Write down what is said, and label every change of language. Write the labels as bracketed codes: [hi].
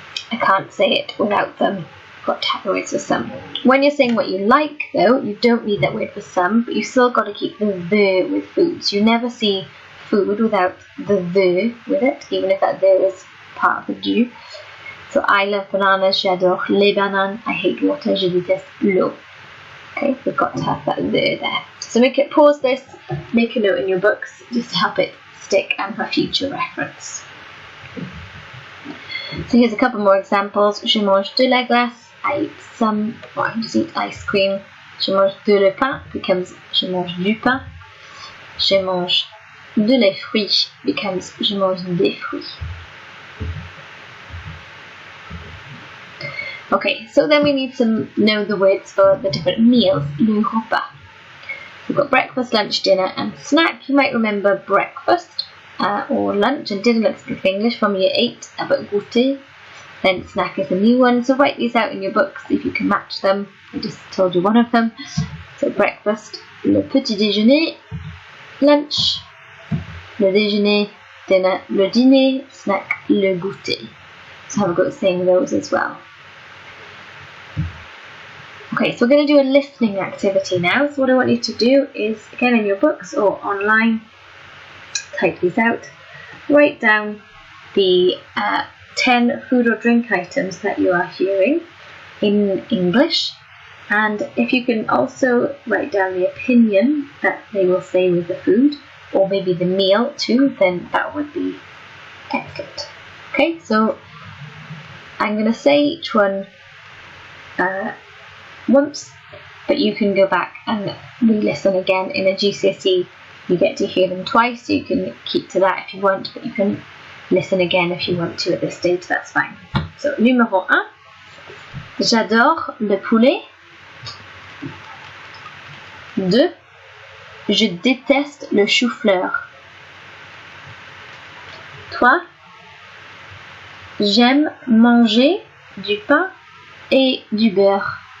[en] I can't say it without them. Got to have the words for some. When you're saying what you like, though, you don't need that word for some, but you still got to keep the with foods. You never see food without the with it, even if that the is part of the du. So I love bananas, [fr] j'adore les bananes, [en] I hate water, [fr] je déteste l'eau. [en] Okay, we've got to have that there. So pause this, make a note in your books just to help it stick and for future reference. So here's a couple more examples. [fr] Je mange de la glace, [en] I eat some, or I can just eat ice cream. [fr] Je mange de le pain becomes je mange du pain. Je mange de les fruits becomes je mange des fruits. [en] Okay, so then we need to know the words for the different meals, le repas. We've got breakfast, lunch, dinner and snack. You might remember breakfast or lunch and dinner, let's speak English, from year 8, about goûter. Then snack is a new one, so write these out in your books if you can match them. I just told you one of them. So breakfast, le petit déjeuner, lunch, le déjeuner, dinner, le dîner, snack, le goûter. So have a go at saying those as well. Okay, so we're going to do a listening activity now. So what I want you to do is, again in your books or online, type these out, write down the 10 food or drink items that you are hearing in English, and if you can also write down the opinion that they will say with the food, or maybe the meal too, then that would be excellent. Okay, so I'm going to say each one once, but you can go back and re-listen again. In a GCSE you get to hear them twice, so you can keep to that if you want, but you can listen again if you want to at this stage, that's fine. [fr] So numéro 1, j'adore le poulet. 2, je déteste le chou-fleur. 3, j'aime manger du pain et du beurre.